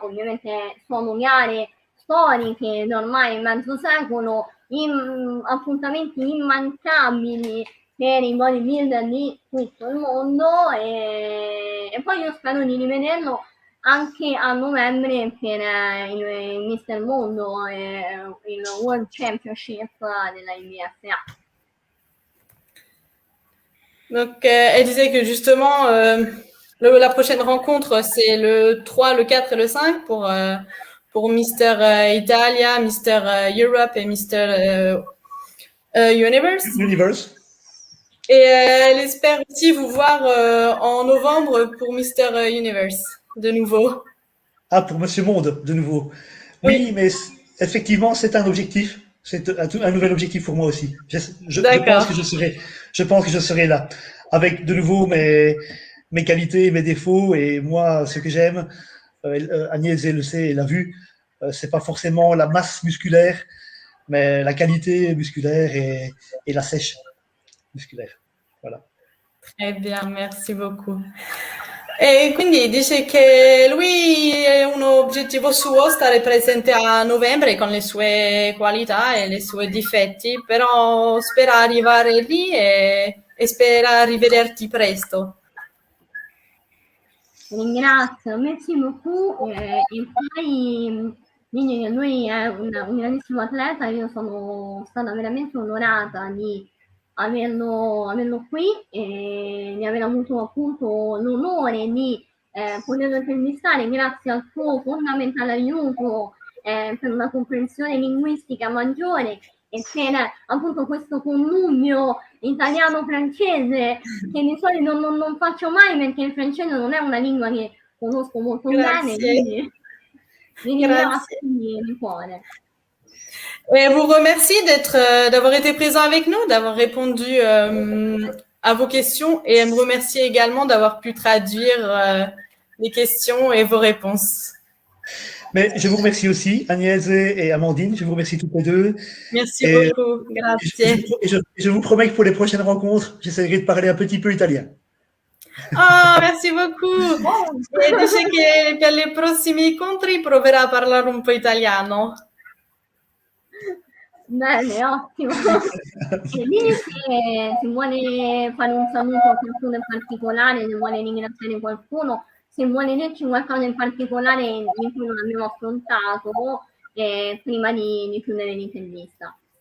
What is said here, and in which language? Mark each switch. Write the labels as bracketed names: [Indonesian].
[Italian] Ovviamente sono gare storiche da ormai mezzo secolo, appuntamenti immancabili per i bodybuilder di tutto il mondo e poi io spero di rivederlo anche a novembre per il Mister Mondo il World Championship della IBFA. [French] Donc, elle disait que justement, la prochaine rencontre, c'est le 3, le 4 et le 5 pour Mister Italia, Mister Europe et Mister Universe. Et elle espère aussi vous voir en novembre pour Mister Universe, de nouveau. Ah, pour Monsieur Monde, de nouveau. Oui, mais effectivement, c'est un objectif. C'est un nouvel objectif pour moi aussi. Je pense que je serai là. Avec de nouveau mes qualités, mes défauts. Et moi, ce que j'aime, Agnès le sait et l'a vu, c'est pas forcément la masse musculaire, mais la qualité musculaire et la sèche musculaire. Voilà. Très bien, merci beaucoup. [Italian] E quindi dice che lui è un obiettivo suo stare presente a novembre con le sue qualità e i suoi difetti, però spera arrivare lì e spera rivederti presto. Ringrazio, [French] merci beaucoup [Italian] e poi quindi lui è un grandissimo atleta, io sono stata veramente onorata di averlo qui e di aver avuto appunto l'onore di poterlo intervistare grazie al suo fondamentale aiuto per una comprensione linguistica maggiore e per appunto questo connubio italiano-francese che di solito non faccio mai perché il francese non è una lingua che conosco molto bene, quindi vi ringrazio di cuore. [French] Et vous remercie d'avoir été présent avec nous, d'avoir répondu à vos questions et elle me remercie également d'avoir pu traduire les questions et vos réponses. Mais je vous remercie aussi, Agnese et Amandine, je vous remercie toutes les deux. Merci beaucoup, [Italian] grazie. [French] Je vous promets que pour les prochaines rencontres, j'essaierai de parler un petit peu italien. Oh, merci beaucoup. [Italian] E dice che per i prossimi incontri proverà a parlare un po' italiano. Bene, ottimo. E dimmi se vuole fare un saluto a qualcuno in particolare, se vuole ringraziare qualcuno, se vuole dirci qualcosa in particolare di cui non abbiamo affrontato prima di chiudere l'intervista.